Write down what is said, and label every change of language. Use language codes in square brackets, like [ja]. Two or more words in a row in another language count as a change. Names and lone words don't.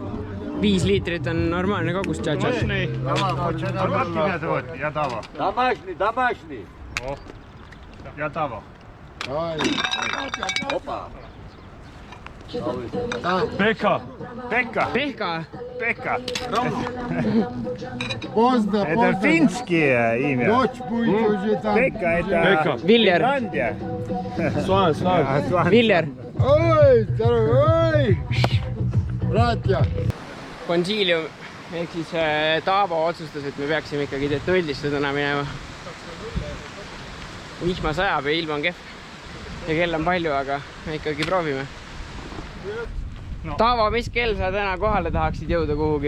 [et] 5 liitrit on normaalne kogus tšatšas. Ja tava. [ru] Домашний. [et] Ja tava. Pekka. Pekka. Pehka. Pekka. [ru] Поздно, Это финские имя. Ночь будет уже там. Pekka, это Viljer. Finlandia. Viljer. Ой, здорово, ой! Братья! [et] Konsiilium ehk siis Taavo otsustas, et me peaksime ikkagi Detnuldisse täna minema. Vihma sajab ja ilm on kehv. Ja kell on palju, aga me ikkagi proovime. No. Taavo, mis kell sa täna kohale tahaksid jõuda kuhugi?